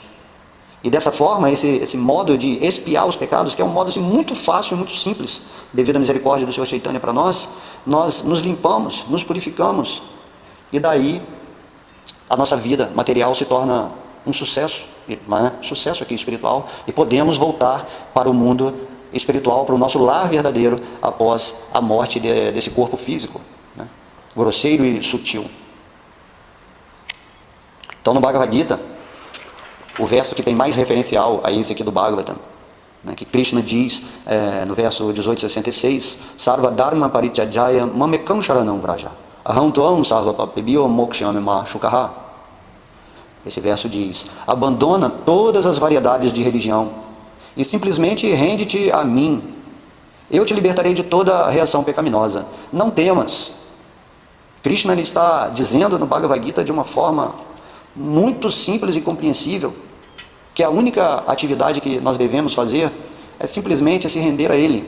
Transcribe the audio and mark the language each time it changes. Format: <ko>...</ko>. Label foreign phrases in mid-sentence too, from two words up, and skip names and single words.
<pt>E dessa forma, esse modo de expiar os pecados, que é um modo assim, muito fácil, muito simples, devido à misericórdia do Senhor Chaitanya para nós nos limpamos, nos purificamos, e daí a nossa vida material se torna um sucesso, sucesso aqui espiritual, e podemos voltar para o mundo espiritual, para o nosso lar verdadeiro, após a morte desse corpo físico, né, grosseiro e sutil. Então no Bhagavad Gita, o verso que tem mais referencial a esse aqui do Bhagavatam, né, que Krishna diz no verso 1866,</pt> <sa>Sarva Dharma Parityajaya Mamekam Sharanam Vraja. Aham tuam sarva papebio mokshami ma shukaha.</sa> <pt>Esse verso diz: abandona todas as variedades de religião e simplesmente rende-te a mim. Eu te libertarei de toda reação pecaminosa. Não temas. Krishna ele está dizendo no Bhagavad Gita de uma forma muito simples e compreensível que a única atividade que nós devemos fazer é simplesmente se render a Ele.</pt>